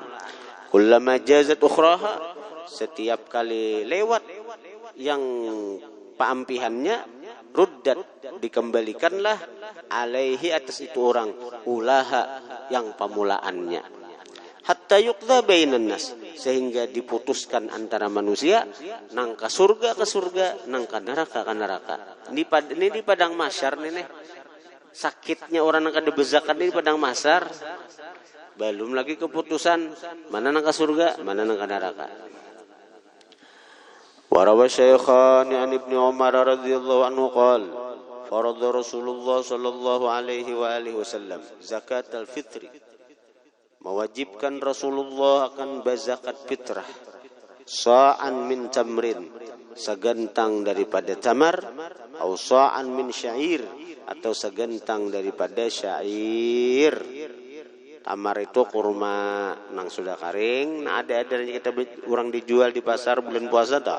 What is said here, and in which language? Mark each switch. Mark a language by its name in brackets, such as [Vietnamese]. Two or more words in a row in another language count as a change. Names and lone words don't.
[Arabic] كلما جازت أخراها, [Banjar] setiap kali lewat yang paampihannya ruddat, dikembalikanlah alaihi atas itu orang ulaha yang pemulaannya, [Arabic] حتى يقضى بين الناس, [Banjar] sehingga diputuskan antara manusia nang ka surga ke surga, nang ka neraka ke neraka. Ini di padang mahsyar nih sakitnya orang nang kada bezakan di padang mahsyar, belum lagi keputusan mana nang ka surga mana nang ka neraka. [Arabic] وروى الشيخان عن ابن عمر رضي الله عنه قال فرض رسول الله صلى الله عليه وآله وسلم زكاة الفطر, [Banjar] mewajibkan Rasulullah akan berzakat fitrah, [Arabic] صاعا من تمر, [Banjar] segentang daripada tamar, atau [Arabic] صاعا من شعير, [Banjar] atau segentang daripada syair. Tamar itu kurma nang sudah kering, nah ada kita orang dijual di pasar bulan puasa tak.